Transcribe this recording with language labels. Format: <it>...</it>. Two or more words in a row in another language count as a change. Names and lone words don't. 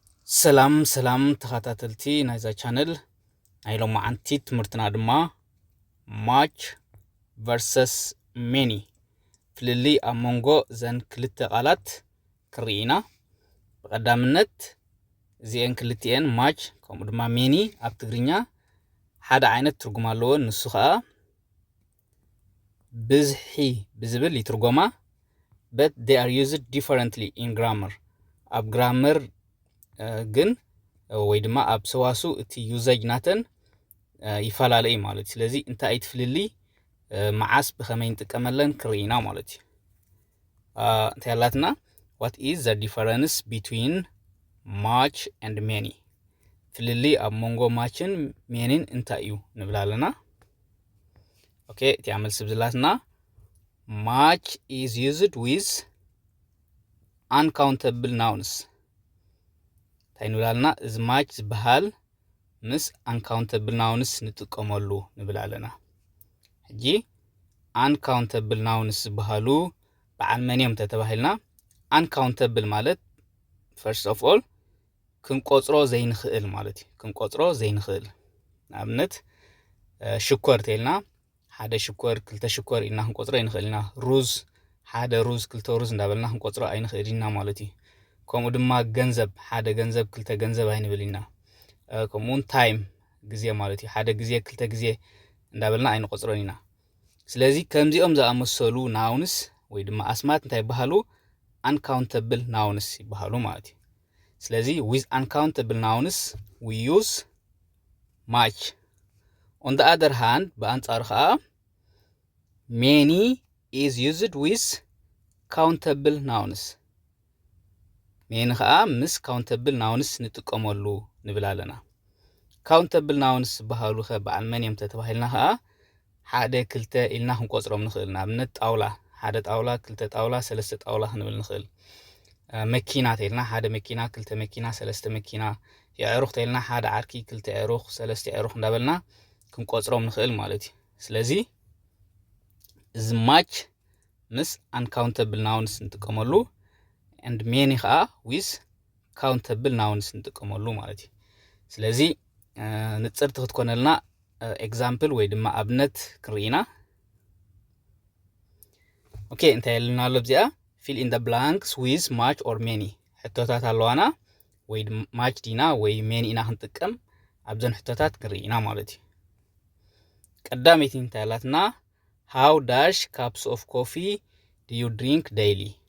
<ti>ሰላም ተኸታተልቲ ናይዛ ቻነል ናይሎም ማዓንቲ ትምህርትና ድማ</ti> <en>much versus many</en> <ti>ፍልሊ ኣብ መንጎ ዘን ክልተ ቃላት ክርኢና ብቀዳምነት እዚአን ክልቲአን ማች ከምኡ ድማ ሜኒ ኣብ ትግርኛ ሓደ ዓይነት ትርጉም ኣለዎ ንሱ ከዓ ብዝሒ ብዝብል ይትርጎማ</ti> <en>but they are used differently in grammar</en> <ti>ኣብ grammar ግን ወይ ድማ ኣብ ሰዋሱ እቲ ዩዘጅ ናተን ይፈላለይ ማለት ስለዚ እንታይ ትፍልሊ መዓስ በከመይ እንጥቀመለን ክርኢና ማለት እንታይ ያላትና</ti> <en>what is the difference between much and many</en> <ti>ፍልሊ ኣብ መንጎ ማችን ሜኒን እንታይ እዩ ንብላለና ኦኬ እቲ ኣመልስ ብዝላትና</ti> <en>much is used with uncountable nouns</en> <ti>ታይኑላልና</ti> <en>is much</en> <ti>ዝበሃል ምስ</ti> <en>uncountable nouns</en> <ti>ንጥቀመሉ ንብላለና ሕጂ</ti> <en>uncountable nouns</en> <ti>ዝበሃሉ በዓል መን ተተባሂልና uncountable ማለት</ti> <en>first of all</en> <ti>ክንቆጽሮ ዘይንኽእል ማለት እዩ ክንቆጽሮ ዘይንኽእል ንኣብነት ሽኮር ተይልና ሓደ ሽኮር ክልተ ሽኮር ኢና ክንቆጽሮ ይንኽእልና ሩዝ ሓደ ሩዝ ክልተ ሩዝ እንዳበልና ክንቆጽሮ ኣይንኽእልና ማለት እዩ ከምኡ ድማ ገንዘብ ሓደ ገንዘብ ክልተ ገንዘብ ኣይንብልና ከምኡን ታይም ግዜ ማለት እዩ ሓደ ግዜ ክልተ ግዜ እንዳበልና ኣይንቆጽሮን ኢና ስለዚ ከምዚኦም ዝኣመሰሉ ናውንስ ወይ ድማ ኣስማት እንታይ ይባሃሉ</ti> <en>uncountable nouns</en> <ti>ይባሃሉ ማለት እዩ ስለዚ</ti> <en>with uncountable nouns we use much on the other hand</en> <ti>በአንጻሩ ከዓ</ti> <en>many is used with countable nouns</en> <ti>many ከዓ ምስ</ti> <en>countable nouns</en> <ti>ንጥቀመሉ ንብላለና</ti> <en>countable nouns</en> <ti>በሃሉ ከበዓል መን ተተባሂልና ከዓ ሓደ ክልተ ኢልና ክንቆጽሮም ንኽእል ንኣብነት ጣውላ ሓደ ጣውላ ክልተ ጣውላ ሰለስተ ጣውላ ክንብል ንኽእል መኪና ተይልና ሓደ መኪና ክልተ መኪና ሰለስተ መኪና የዕሩኽ ተይልና ሓደ ዓርኪ ክልተ ዕሩኽ ሰለስተ ዕሩኽ እንዳበልና ክንቆጽሮም ንኽእል ማለት እዩ ስለዚ</ti> <en>is much</en> <ti>ምስ</ti> <en>uncountable nouns</en> <ti>ንጥቀመሉ</ti> <en>and many</en> <ti>ከዓ</ti> <en>with countable nouns</en> <ti>ንጥቀመሉ ማለት እዩ ስለዚ ንጽርት ክትኮነልና example ወይ ድማ ኣብነት ክርኢና ኦኬ እንታይ ያልና ኣሎ ብዚኣ</ti> <en>fill in the blanks with much or many</en> <ti>ሕቶታት ኣለዋና ወይ much ዲና ወይ many ኢና ክንጥቀም ኣብዘን ሕቶታት ክርኢና ማለት እዩ ቀዳመይቲ እንታይ ያላትና</ti> <en>how dash cups of coffee do you drink daily</en>